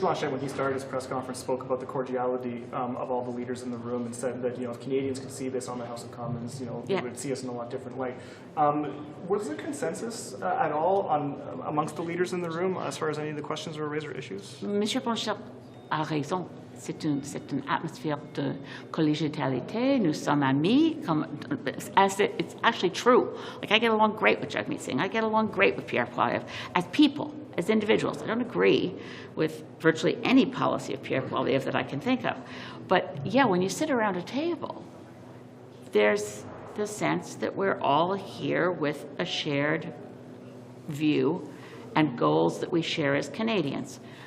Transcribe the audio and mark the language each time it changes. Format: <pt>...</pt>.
<en>Blanchet, when he started his press conference, spoke about the cordiality of all the leaders in the room and said that, if Canadians could see this on the House of Commons, they would see us in a lot different light. Was there consensus at all amongst the leaders in the room as far as any of the questions were raised or issues?</en> <fr>Monsieur Blanchet a raison. C'est une atmosphère de collégialité. Nous sommes amis.</fr> <en>It's actually true. Like, I get along great with Jagmeet Singh. I get along great with Pierre Poilievre. As people, as individuals, I don't agree with virtually any policy of Pierre Poilievre that I can think of. But yeah, when you sit around a table, there's the sense that we're all here with a shared view and goals that we share as Canadians.</en>